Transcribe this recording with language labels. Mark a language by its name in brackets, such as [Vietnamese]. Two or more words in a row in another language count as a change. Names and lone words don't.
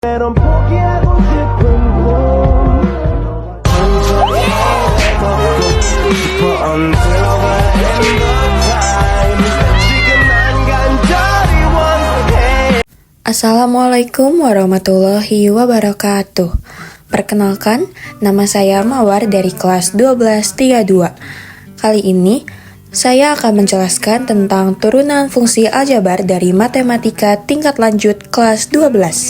[Korean] 넌 포기하고 싶은 꿈 싶어 [English] until the end of time [Korean] 지금 난 간절히 원해. [Arabic] السلام عليكم ورحمة الله وبركاته. [Indonesian] Perkenalkan, nama saya Mawar dari kelas 1232. Kali ini, saya akan menjelaskan tentang turunan fungsi aljabar dari matematika tingkat lanjut kelas 12.